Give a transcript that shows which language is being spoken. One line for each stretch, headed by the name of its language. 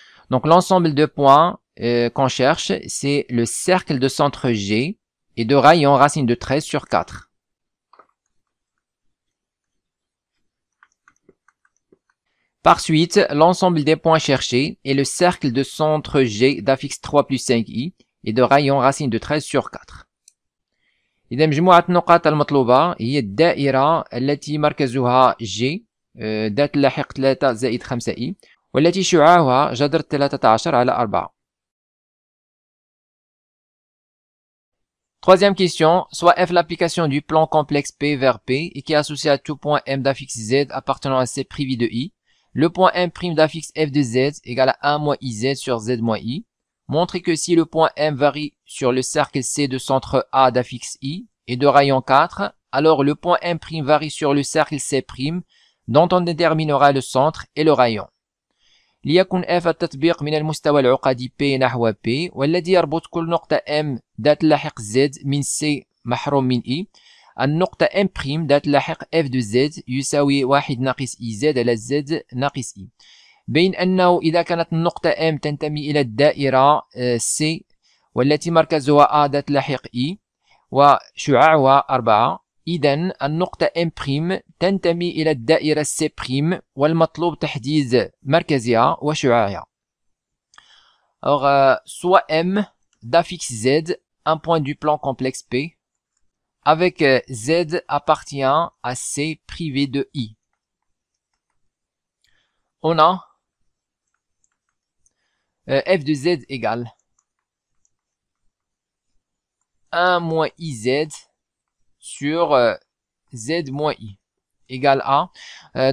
French: Donc l'ensemble de points qu'on cherche, c'est le cercle de centre G et de rayon racine de 13 sur 4. Par suite, l'ensemble des points cherchés est le cercle de centre G d'affixe 3 plus 5i et de rayon racine de 13 sur 4.
Arabic: إذا مجموعة النقاط المطلوبة هي الدائرة التي مركزها G ذات اللاحق 3 زائد 5i والتي شعاعها جذر 13 على 4.
French: Troisième question, soit f l'application du plan complexe P vers P et qui est associé à tout point M d'affixe Z appartenant à C privé de I. Le point M' d'affixe f de Z égale à 1 moins IZ sur Z moins I. Montrez que si le point M varie sur le cercle C de centre A d'affixe I et de rayon 4, alors le point M' varie sur le cercle C', dont on déterminera le centre et le rayon.
Arabic: ليكن F التطبيق من المستوى العقدي P نحو P والذي يربط كل نقطة M ذات اللاحق Z من C محروم من I. النقطة M' ذات اللاحق F
French: de
Arabic: Z يساوي 1 ناقص IZ على Z ناقص I. بين أنه إذا كانت النقطة M تنتمي إلى الدائرة C والتي مركزها A ذات اللاحق I وشعاعها 4، إذن النقطة M' تنتمي إلى الدائرة C' والمطلوب تحديد مركزها وشعاعها.
French: Alors, soit M d'affixe Z, un point du plan complexe P, avec Z appartient à C privé de I. On a f de Z égale 1 moins IZ sur Z moins I égale à.